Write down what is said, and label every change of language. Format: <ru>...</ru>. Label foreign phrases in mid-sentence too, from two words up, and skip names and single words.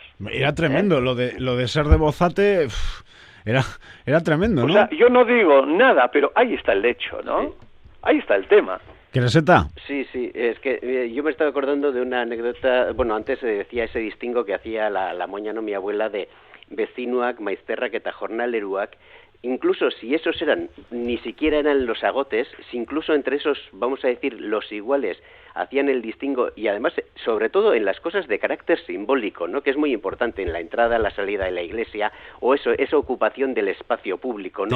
<es>Era tremendo, lo de ser de Bozate, era tremendo, ¿no? O sea, yo no digo nada, pero ahí está el hecho, ¿no? Sí. Ahí está el tema. ¿Quereseta? Sí, es que yo me estaba acordando de una anécdota, bueno, antes se decía ese distingo que hacía la moña, no mi abuela, de</es> <eu>vecinuak, maizterrak eta jornaleruak,</eu> <es>incluso si esos ni siquiera eran los agotes, si incluso entre esos, vamos a decir, los iguales, hacían el distingo, y además, sobre todo en las cosas de carácter simbólico, ¿no? Que es muy importante en la entrada, la salida de la iglesia, o esa ocupación del espacio público, ¿no?</es>